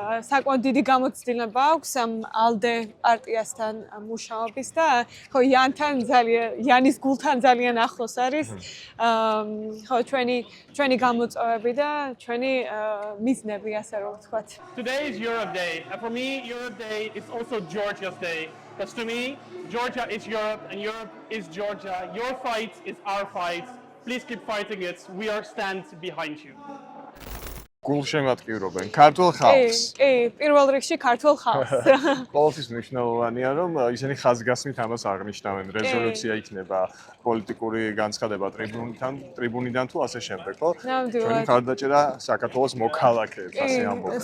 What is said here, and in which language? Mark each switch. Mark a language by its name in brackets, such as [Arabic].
[Georgian] საკმაოდ დიდი გამოცდილება აქვს ამ ALDE პარტიასთან მუშაობის და ხო იანის გულთან ძალიან ახლოს არის ხო ჩვენი გამოწვევები და ჩვენი მიზნები ასე რომ ვთქვათ. [English] Today is Europe Day, and for me, Europe Day is also Georgia's Day. Because to me, Georgia is Europe, and Europe is Georgia. Your fight is our fight. Please keep fighting it. We are stand behind you. [Georgian] გულშემატკივრობენ ქართულ ხალხს. კი, პირველ რიგში ქართულ ხალხს. ყოველთვის მნიშვნელოვანია რომ ისინი ხაზგასმით ამას აღნიშნავენ. რეზოლუცია იქნება პოლიტიკური განცხადება ტრიბუნიდან თუ ასე შემდეგ, ხო? ჩვენი ხარდაჭერა საქართველოს მოქალაქეებს ასე ამბობენ.